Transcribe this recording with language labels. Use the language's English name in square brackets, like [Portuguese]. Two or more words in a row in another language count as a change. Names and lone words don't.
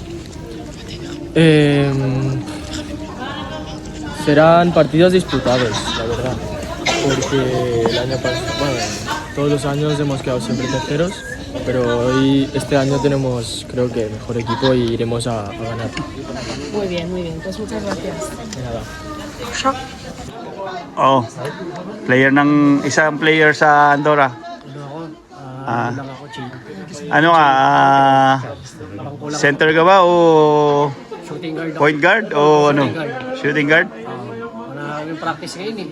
[Spanish] Serán partidos disputados, la verdad, porque el año pasado, bueno, todos los años hemos quedado siempre terceros, pero este año tenemos, creo que, mejor equipo y iremos a ganar. Muy bien, pues muchas gracias. De nada. [Filipino] Oh, isang player sa Andorra. Center ka ba o [English] point guard [Filipino] o ano? [English] Shooting guard? [Filipino] Wala kami practice ngayon eh.